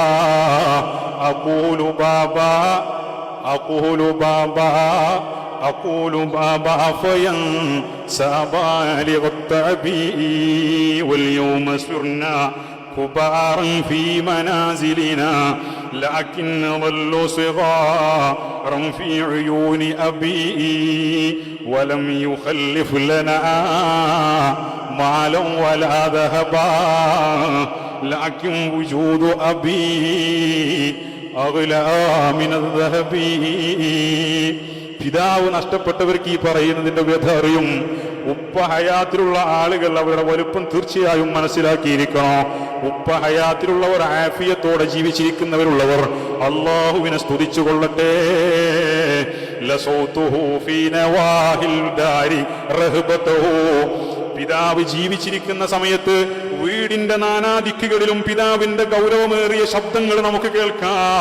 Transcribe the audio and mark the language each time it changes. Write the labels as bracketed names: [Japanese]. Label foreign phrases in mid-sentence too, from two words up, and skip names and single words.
[Arabic] أقول بابا فينسى بالغ التعب واليوم سرنا كبارا في منازلنا لكن ظلوا صغارا في عيون أبي ولم يخلف لنا مالا ولا ذهبا لكن وجود أبي أغلى من الذهب. [Malayalam] പിതാവ് നഷ്ടപ്പെട്ടവർക്ക് ഈ പറയുന്നതിന്റെ വ്യഥ അറിയും. ഉപ്പ ഹയാത്തിലുള്ള ആളുകൾ അവരുടെ വലുപ്പം തീർച്ചയായും മനസ്സിലാക്കിയിരിക്കണം. ഉപ്പ ഹയാത്തിലുള്ളവർ, ആഫിയത്തോടെ ജീവിച്ചിരിക്കുന്നവരുള്ളവർ അല്ലാഹുവിനെ സ്തുതിച്ചുകൊള്ളട്ടെ. [Arabic] لصوته في نواحي الدار رهبته, [Malayalam] പിതാവ് ജീവിച്ചിരിക്കുന്ന സമയത്ത് വീടിന്റെ നാനാദിക്കുകളിലും പിതാവിന്റെ ഗൗരവമേറിയ ശബ്ദങ്ങൾ നമുക്ക് കേൾക്കാം.